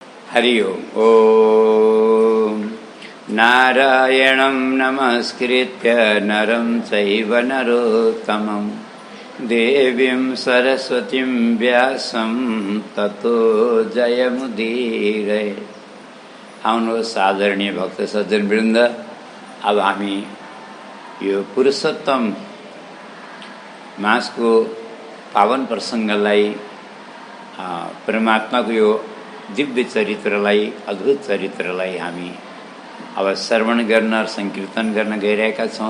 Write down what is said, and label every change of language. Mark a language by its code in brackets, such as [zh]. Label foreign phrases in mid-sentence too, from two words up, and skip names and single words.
[sa] हरि ओम। नारायणं नमस्कृत्य नरं चैव नरोत्तमं देवीं सरस्वतीं व्यासं ततो जयमुदीरये। [ne] आउनुहोस् आदरणीय भक्त सज्जन वृन्द, अब हामी यो पुरुषोत्तम मासको पावन प्रसङ्गलाई, परमात्माको यो दिव्य चरित्रलाई, अद्भुत चरित्रलाई हामी अब श्रवण गर्न, संकीर्तन गर्न गइरहेका छौँ।